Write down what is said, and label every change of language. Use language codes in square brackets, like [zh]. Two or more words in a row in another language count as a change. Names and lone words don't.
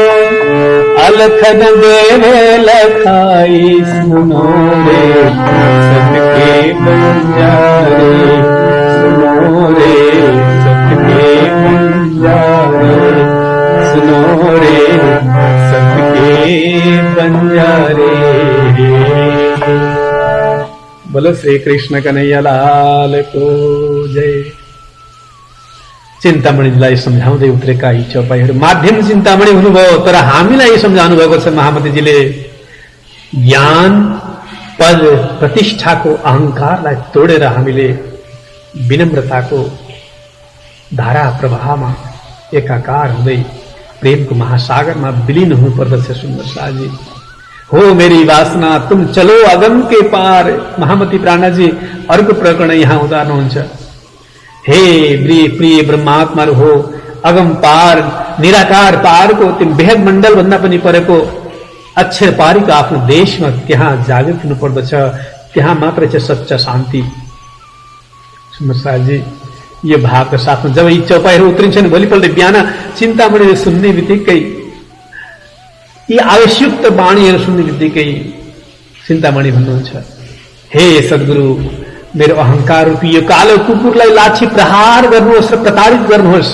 [hi] अलखन देवे लखाई, सुनो रे सबके बंजारे, सुनो रे सबके बंजारे, सुनो रे सबके बंजारे। बोलो श्री कृष्ण कन्हैया लाल को जय। [ne] चिन्तामणिलाई सम्झाउँदै उत्रेका यी चौपाईहरू माध्यम चिन्तामणि हुनुभयो, तर हामीलाई सम्झाउनु भएको छ महामतीजीले। ज्ञान पद प्रतिष्ठाको अहङ्कारलाई तोडेर हामीले विनम्रताको धारा प्रवाहमा एकाकार हुँदै प्रेमको महासागरमा विलीन हुनु पर्दछ। [hi] सुन्दर शाहजी, हो मेरी वासना तुम चलो अगम के पार। [ne] महामती प्राणाजी अर्को प्रकरण यहाँ उतार्नुहुन्छ। हे प्रिय ब्रह्मात्माहरू हो, अगम पार निराकार पारको त्यो बेहद मण्डल भन्दा पनि परेको अक्षर पारीको आफ्नो देशमा त्यहाँ जागृत हुनु पर्दछ। त्यहाँ मात्र चाहिँ सच्चा शान्ति। सुन्दर शाहजी, यो भावका साथमा जब यी चौपाईहरू उत्रिन्छन्, भोलिपल्ट बिहान चिन्तामणिले सुन्ने बित्तिकै, यी आवश्यक वाणीहरू सुन्ने बित्तिकै चिन्तामणि भन्नुहुन्छ, हे सद्गुरु, मेरो अहंकार रूपी यो कालो कुकुरलाई लाठी प्रहार गर्नुहोस् र प्रताडित गर्नुहोस्।